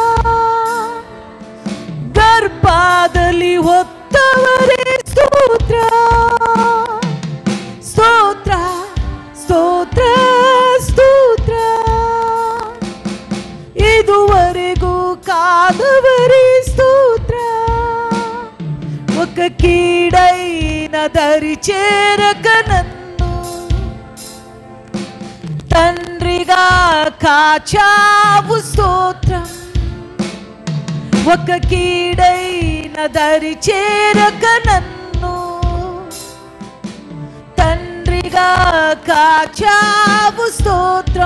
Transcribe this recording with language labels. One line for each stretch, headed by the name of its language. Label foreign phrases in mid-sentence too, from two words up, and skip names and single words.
Kannada: ಗರ್ಭದಲ್ಲಿ ಹೊತ್ತವರೇ ಸ್ತೋತ್ರ ಸ್ತೋತ್ರ ಸ್ತೋತ್ರ ಸ್ತೋತ್ರ. ಇದುವರೆಗೂ ಕಾದವರೇ స్తోత్ర.
Telugu: ఒక కీడైన దరి చేరక నన్ను తండ్రిగా కాచావు స్తోత్రం. ఒక కీడైన దరి చేరక నన్ను తండ్రిగా కాచావు స్తోత్రం.